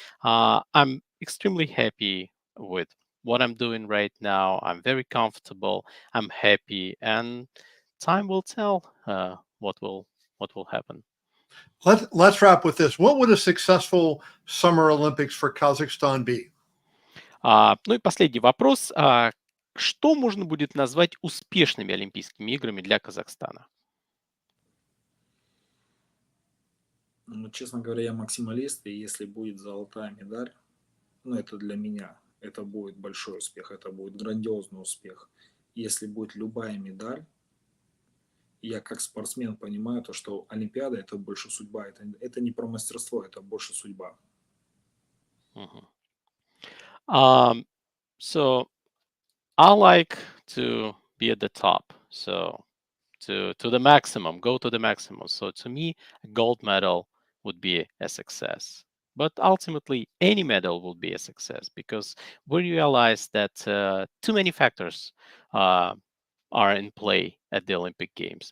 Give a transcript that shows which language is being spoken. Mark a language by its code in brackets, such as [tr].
[en] I'm extremely happy with what I'm doing right now. I'm very comfortable. I'm happy, and time will tell what will happen. Let's wrap with this. What would a successful Summer Olympics for Kazakhstan be? [ru] Ну и последний вопрос. Что можно будет назвать успешными Олимпийскими играми для Казахстана? Ну, честно говоря, я максималист, и если будет золотая медаль, ну, это для меня, это будет большой успех, это будет грандиозный успех. Если будет любая медаль, я как спортсмен понимаю то, что Олимпиада – это больше судьба, это не про мастерство, это больше судьба. Mhm. [en] Um, so I like to be at the top. So to the maximum, go to the maximum. So to me, a gold medal would be a success. But ultimately, any medal will be a success because we realize that too many factors uh, are in play at the Olympic Games.